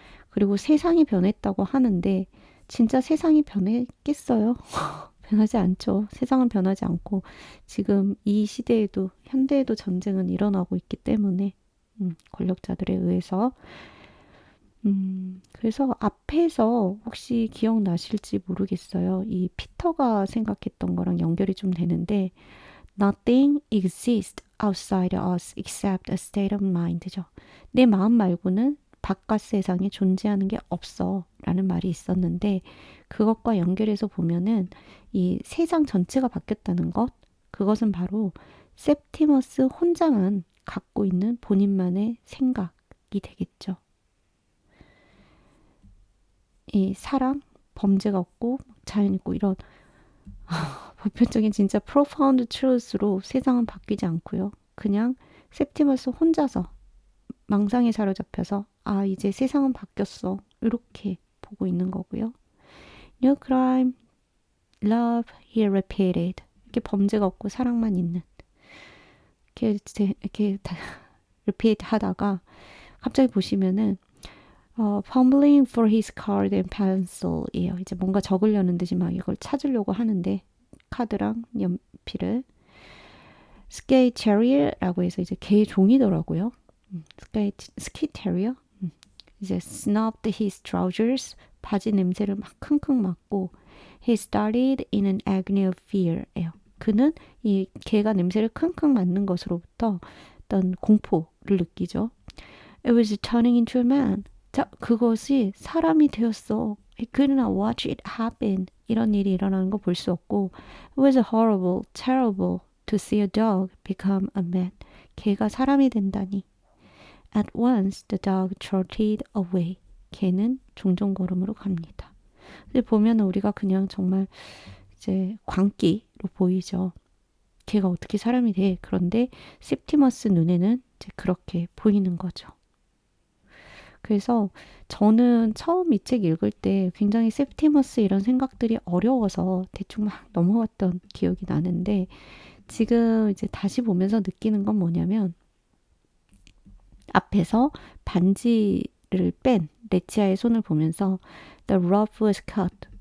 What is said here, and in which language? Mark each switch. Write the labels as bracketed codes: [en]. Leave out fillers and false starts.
[ko] 그리고 세상이 변했다고 하는데 진짜 세상이 변했겠어요? 변하지 않죠. 세상은 변하지 않고 지금 이 시대에도 현대에도 전쟁은 일어나고 있기 때문에 권력자들에 의해서 그래서 앞에서 혹시 기억나실지 모르겠어요. 이 피터가 생각했던 거랑 연결이 좀 되는데 [en] Nothing exists outside us except a state of mind [ko] 죠. 내 마음 말고는 바깥 세상에 존재하는 게 없어 라는 말이 있었는데 그것과 연결해서 보면은 이 세상 전체가 바뀌었다는 것 그것은 바로 septimus 혼자만 갖고 있는 본인만의 생각이 되겠죠. 이 사랑, 범죄가 없고 자연 있고 이런 보편적인 진짜 [en] profound truth [ko] 로 세상은 바뀌지 않고요. 그냥 septimus 혼자서 망상에 사로잡혀서 이제 세상은 바뀌었어. 이렇게 보고 있는 거고요. [en] No crime, love, he repeated. [ko] 이렇게 범죄가 없고 사랑만 있는. 이렇게 [en] repeat [ko] 하다가 갑자기 보시면은 [en] fumbling for his card and pencil이에요. [ko] 이제 뭔가 적으려는 듯이 막 이걸 찾으려고 하는데 카드랑 연필을 스케이 체리어라고 해서 이제 개 종이더라고요. 스키 테리어 이제 [en] snubbed his trousers [ko] 바지 냄새를 막 킁킁 맡고 [en] he started in an agony of fear예요. [ko] 그는 이 개가 냄새를 킁킁 맡는 것으로부터 어떤 공포를 느끼죠. [en] It was turning into a man. [ko] 자, 그것이 사람이 되었어. [en] He could not watch it happen. [ko] 이런 일이 일어나는 거 볼 수 없고 [en] It was horrible, terrible to see a dog become a man. [ko] 개가 사람이 된다니. [en] At once the dog trotted away. [ko] 개는 종종걸음으로 갑니다. 근데 보면 우리가 그냥 정말 이제 광기로 보이죠. 개가 어떻게 사람이 돼? 그런데 septimus 눈에는 이제 그렇게 보이는 거죠. 그래서 저는 처음 이 책 읽을 때 굉장히 septimus 이런 생각들이 어려워서 대충 막 넘어갔던 기억이 나는데 지금 이제 다시 보면서 느끼는 건 뭐냐면 앞에서 반지를 뺀 레치아의 손을 보면서 [en] the rope was cut.